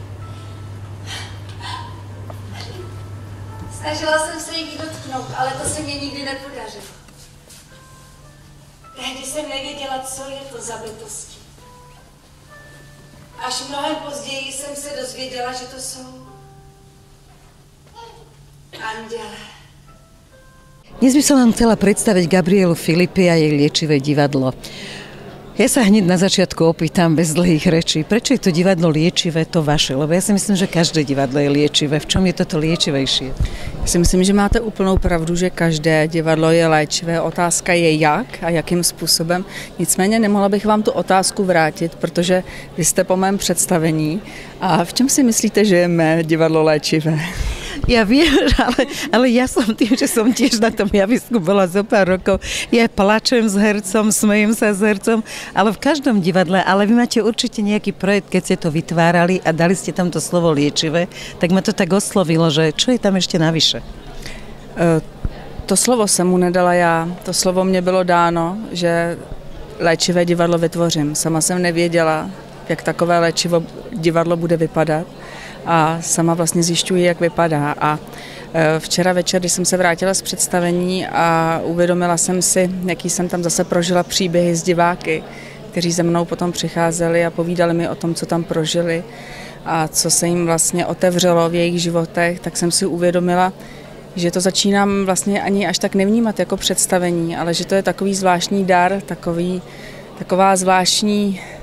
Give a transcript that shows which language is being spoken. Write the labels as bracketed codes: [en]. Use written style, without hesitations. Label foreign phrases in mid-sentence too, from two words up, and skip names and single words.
[cs] Snažila jsem se jich dotknout, ale to se mě nikdy nepodařilo. Tehdy jsem nevěděla, co je to za bytosti. Až mnohem později jsem se dozvěděla, že to jsou anděle. [sk] Dnes by som vám chcela predstaviť Gabrielu Filipi a jej liečivé divadlo. Ja sa hneď na začiatku opýtam bez dlhých rečí, prečo je to divadlo liečivé, to vaše? Lebo ja si myslím, že každé divadlo je liečivé. V čom je toto liečivejšie? [cs] Já si myslím, že máte úplnou pravdu, že každé divadlo je léčivé. Otázka je jak a jakým způsobem. Nicméně nemohla bych vám tu otázku vrátit, protože vy jste po mém představení. A v čem si myslíte, že je mé divadlo léčivé? [sk] Ja viem, ale ja som tým, že som tiež na tom javisku bola zo pár rokov. Ja plačem s hercom, smejem sa s hercom, ale v každom divadle. Ale vy máte určite nejaký projekt, keď ste to vytvárali a dali ste tam to slovo liečivé, tak ma to tak oslovilo, že čo je tam ešte navyše? [cs] To slovo jsem mu nedala já. To slovo mě bylo dáno, že léčivé divadlo vytvořím. Sama jsem nevěděla, jak takové léčivé divadlo bude vypadat. A sama vlastně zjišťuji, jak vypadá. A včera večer, když jsem se vrátila z představení a uvědomila jsem si, jaký jsem tam zase prožila příběhy s diváky, kteří ze mnou potom přicházeli a povídali mi o tom, co tam prožili a co se jim vlastně otevřelo v jejich životech, tak jsem si uvědomila, že to začínám vlastně ani až tak nevnímat jako představení, ale že to je takový zvláštní dar, taková zvláštní